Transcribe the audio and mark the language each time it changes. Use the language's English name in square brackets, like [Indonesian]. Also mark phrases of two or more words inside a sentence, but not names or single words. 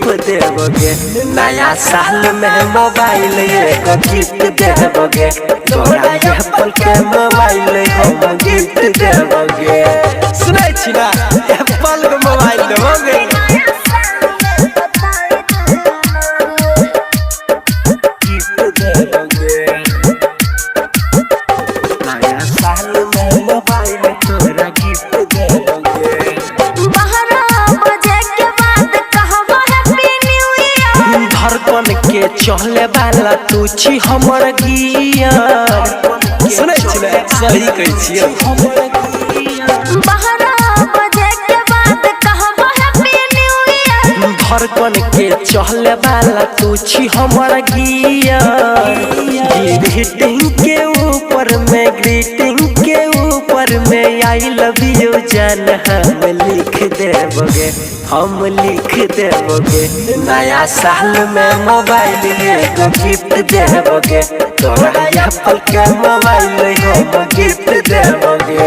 [Maithili] देबोगे नया साल में मोबाइल एगो गिफ्ट देबोगे तोरा एप्पल के मोबाइल हम गिफ्ट देबोगे सुनै छी ना एप्पल के मोबाइल देबोगे गिफ्ट देबोगे नया साल में मोबाइल तोरा गिफ्ट देबोगे 12 बजे के बाद कहबो [English] happy new year [Maithili] धड़कन के चहले वाला तू छी हमर गियर सुनै छी ना सही कहै छियै 12 बजे के बाद कहबो [English] happy new year [Maithili] धड़कन के चहले वाला तू छी हमर गियर ग्रीटिंग के ऊपर में [English] I love you [Maithili] जान हम लिख देबोगे नया साल में मोबाइल एगो गिफ्ट देबोगे तोरा एप्पल के मोबाइल हम गिफ्ट देबोगे।